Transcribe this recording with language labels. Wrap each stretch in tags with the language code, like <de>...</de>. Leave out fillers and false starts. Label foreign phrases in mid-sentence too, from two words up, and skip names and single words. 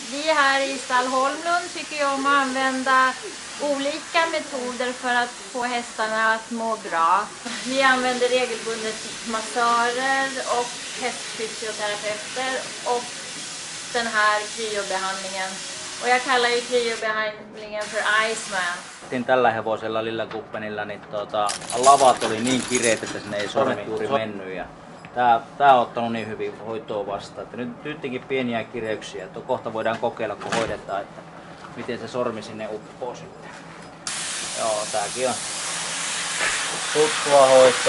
<sv>här i Stall Holmlund tycker jag om att använda olika metoder för att få hästarna att må bra. Vi använder regelbundet massörer och hästfysioterapeuter och den här kryobehandlingen. Och jag kallar ju kryobehandlingen för Iceman.</sv> <fi>Tällä hevosella Lilla Kuppenilla niin lavat oli niin kireet, että sinne ei sormet juuri mennyt. Ja tää on ottanut niin hyvin hoitoa vastaan, että nytkin pieniä kireyksiä. Kohta voidaan kokeilla, kun hoidetaan, että miten se sormi sinne uppoo sitten. Joo, tääkin on tuttua hoitoa.</fi>